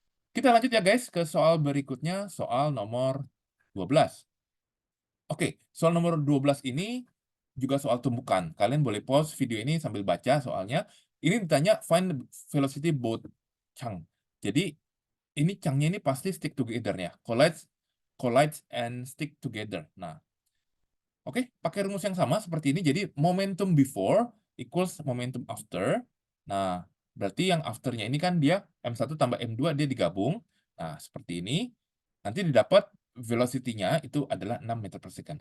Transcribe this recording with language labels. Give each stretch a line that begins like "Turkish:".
Indonesian: Kita lanjut ya guys ke soal berikutnya, soal nomor 12. Oke, soal nomor 12 ini juga soal tumbukan. Kalian boleh pause video ini sambil baca soalnya. Ini ditanya
English: find the velocity both chunk.
Indonesian: Jadi ini chunk-nya ini pasti
English: stick together-
Indonesian: nya.
English: Collides and stick together.
Indonesian: Nah, oke, pakai rumus yang sama seperti ini. Jadi
English: momentum before equals momentum after.
Indonesian: Nah, berarti yang after-nya ini kan dia M1 tambah M2 dia digabung. Nah, seperti ini. Nanti didapat velocity-nya itu adalah 6 meter per second.